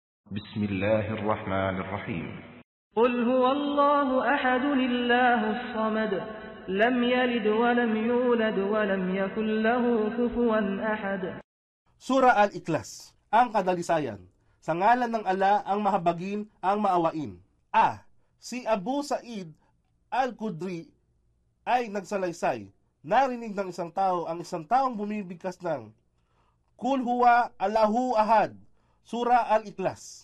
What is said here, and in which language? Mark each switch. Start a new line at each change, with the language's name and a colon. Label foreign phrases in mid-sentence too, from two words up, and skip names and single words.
Arabic: بسم الله الرحمن الرحيم قل هو الله أحد الله الصمد لم يلد ولم يولد ولم يكن له كفوا أحد.
Filipino: Sura Al-Ikhlas, ang kadalisayan. Sa ngalan ng Allah ang mahabagin, ang maawain. Si Abu Sa'id Al-Khudri ay nagsalaysay. Narinig ng isang tao ang isang taong bumibigkas ng
Arabic: قل هو الله أحد,
Filipino: Sura Al-Ikhlas.